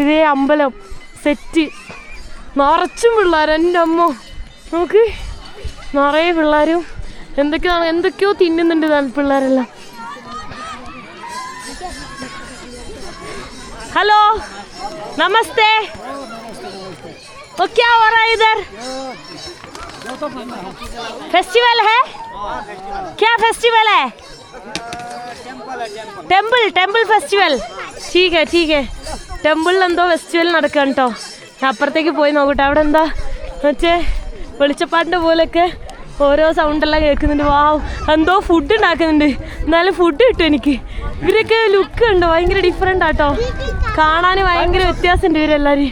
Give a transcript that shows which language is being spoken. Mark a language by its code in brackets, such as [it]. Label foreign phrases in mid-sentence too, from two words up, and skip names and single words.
[ml] ഇതേ അമ്പലം സെറ്റ് നിറച്ചും പിള്ളേർ. എൻ്റെ അമ്മ നോക്ക് നിറയെ പിള്ളേരും എന്തൊക്കെയോ തിന്നുന്നുണ്ട് പിള്ളേരെല്ലാം. ഹലോ നമസ്തേ. [hi] क्या हो रहा है इधर? फेस्टिवल है? क्या फेस्टिवल है? [en] temple festival. [hi] ठीक है [ml] ടെമ്പിളിൽ എന്തോ ഫെസ്റ്റിവൽ നടക്കുകയാണ് കേട്ടോ. അപ്പുറത്തേക്ക് പോയി നോക്കട്ടെ. അവിടെ എന്താ മറ്റേ വെളിച്ചപ്പാട്ടിൻ്റെ പോലെയൊക്കെ ഓരോ സൗണ്ടെല്ലാം കേൾക്കുന്നുണ്ട്. വാവ് എന്തോ ഫുഡ് ഉണ്ടാക്കുന്നുണ്ട്. എന്നാലും ഫുഡ് കിട്ടും എനിക്ക്. ഇവരൊക്കെ ലുക്ക് ഉണ്ട് ഭയങ്കര ഡിഫറെൻ്റ് ആട്ടോ. കാണാൻ ഭയങ്കര വ്യത്യാസമുണ്ട് ഇവരെല്ലാവരും.